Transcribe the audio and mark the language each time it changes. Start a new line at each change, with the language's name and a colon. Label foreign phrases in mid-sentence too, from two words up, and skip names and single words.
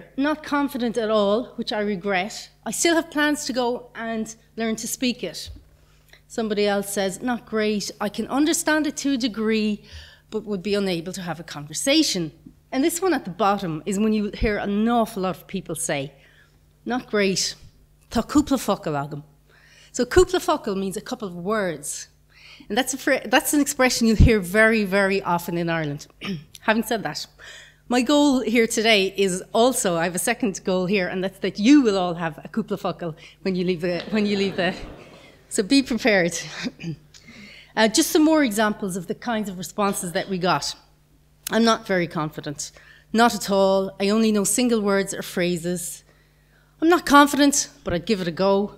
English: Not confident at all, which I regret. I still have plans to go and learn to speak it. Somebody else says, not great. I can understand it to a degree, but would be unable to have a conversation. And this one at the bottom is when you hear an awful lot of people say, not great.
Irish: Tá cúpla focal agam.
English: So
Irish: cúpla focal
English: means a couple of words. And that's an expression you'll hear very, very often in Ireland. Having said that, my goal here today is also, I have a second goal here, and that's that you will all have a
Irish: cúpla focal
English: when you leave the so be prepared. Just some more examples of the kinds of responses that we got. I'm not very confident. Not at all. I only know single words or phrases. I'm not confident, but I'd give it a go.